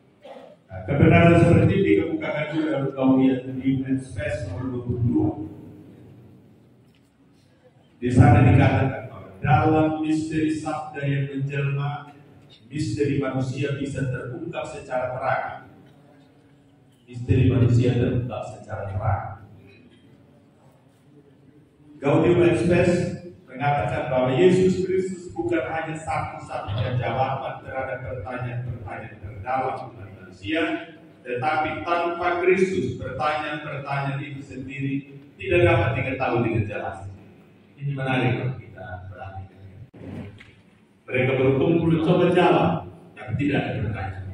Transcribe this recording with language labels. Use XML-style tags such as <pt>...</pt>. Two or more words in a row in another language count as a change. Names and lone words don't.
<id>Kebenaran seperti ini dikemukakan juga kalau kau lihat di Manifest nomor 22. Di sana dikatakan bahwa dalam misteri sabda yang menjelma, misteri manusia bisa terungkap secara terang. Misteri manusia terungkap secara terang. Gaudium et Spes mengatakan bahwa Yesus Kristus bukan hanya satu-satunya jawaban terhadap pertanyaan-pertanyaan terdalam umat manusia, tetapi tanpa Kristus pertanyaan-pertanyaan itu sendiri tidak dapat diketahui dengan jelas. Ini menarik kalau kita perhatikan. Mereka berkumpul coba jawab, tapi tidak ada pertanyaan.</id>